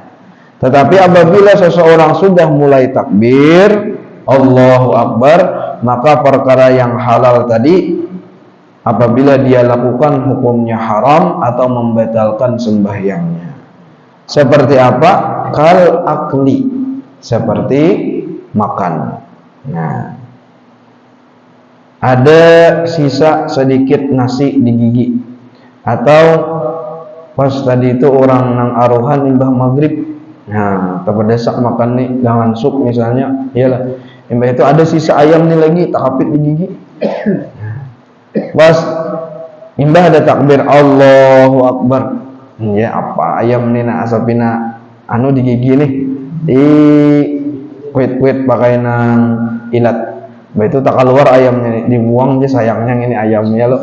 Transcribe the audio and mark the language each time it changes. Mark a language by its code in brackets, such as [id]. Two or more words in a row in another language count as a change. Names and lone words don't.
[id] Tetapi apabila seseorang sudah mulai takbir [ar] Allahu Akbar, [id] maka perkara yang halal tadi apabila dia lakukan hukumnya haram atau membatalkan sembahyangnya. Seperti apa? [ar] Kal akli, [id] seperti makan. [bjn] Nah, ada sisa sedikit nasi di gigi, atau pas tadi itu orang nang aruhan imbah maghrib, nah terdesak makan nih jangan sup misalnya, iyalah imbah itu ada sisa ayam nih lagi tak kapit di gigi. Pas imbah ada takbir [ar] Allahu Akbar, [bjn] ya apa ayam nih nak asapina anu di gigi nih, di kuit pakai nang ilat, itu tak keluar ayamnya, dibuang aja sayangnya ini ayamnya loh.